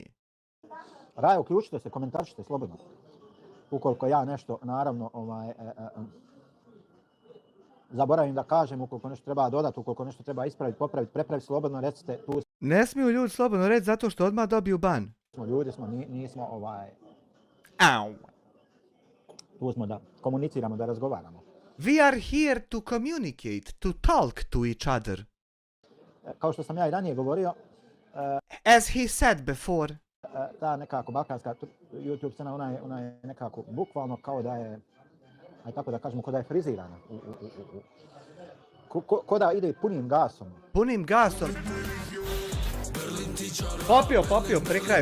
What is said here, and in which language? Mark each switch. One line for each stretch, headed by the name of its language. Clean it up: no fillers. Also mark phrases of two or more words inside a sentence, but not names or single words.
Bosnian: Rajo, uključite se, komentarčite slobodno. Ukoliko ja nešto, naravno, zaboravim da kažem, ukoliko nešto treba dodati, ukoliko nešto treba ispraviti, popraviti, prepraviti, slobodno recite, tu Ne smiju ljudi slobodno reći zato što odmah dobiju ban. smo ljudi, nismo Au. tu smo da komuniciramo, da razgovaramo.
English: We are here to communicate, to talk to each other.
Bosnian: Kao što sam ja i ranije govorio,
English: As he said before.
Bosnian: ta nekako balkanska YouTube scena, ona je nekako bukvalno kao da je, aj tako da kažemo, kao da je frizirana. Ko da ide punim gasom. Punim gasom. Popio pri kraju.